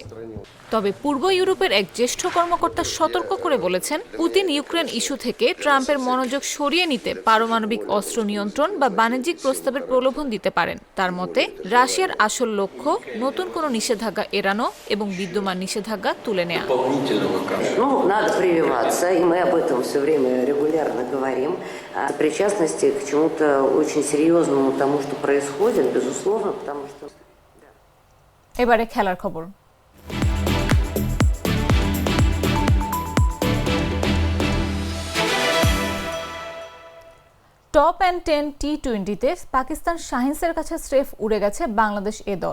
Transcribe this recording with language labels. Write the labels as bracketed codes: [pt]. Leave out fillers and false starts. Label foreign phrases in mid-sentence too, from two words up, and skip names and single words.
[bn] তবে পূর্ব ইউরোপের এক জ্যেষ্ঠ কর্মকর্তা সতর্ক করে বলেছেন, পুতিন ইউক্রেন ইস্যু থেকে ট্রাম্পের মনোযোগ সরিয়ে নিতে পারমাণবিক অস্ত্র নিয়ন্ত্রণ বা বাণিজ্যিক প্রস্তাবের প্রলোভন দিতে পারেন। তার মতে, রাশিয়ার আসল লক্ষ্য নতুন কোনো নিষেধাজ্ঞা এড়ানো এবং বিদ্যমান নিষেধাজ্ঞা তুলে নেওয়া। [ru] Ну, надо прививаться, и мы об этом все время регулярно говорим. Причастности к чему-то очень серьезному тому, что происходит, безусловно, потому что... [bn] এবারে খেলার খবর। টপ অ্যান্ড 10 টি-20তে পাকিস্তান শাহিনসের কাছে স্রেফ উড়ে গেছে বাংলাদেশ এ দল।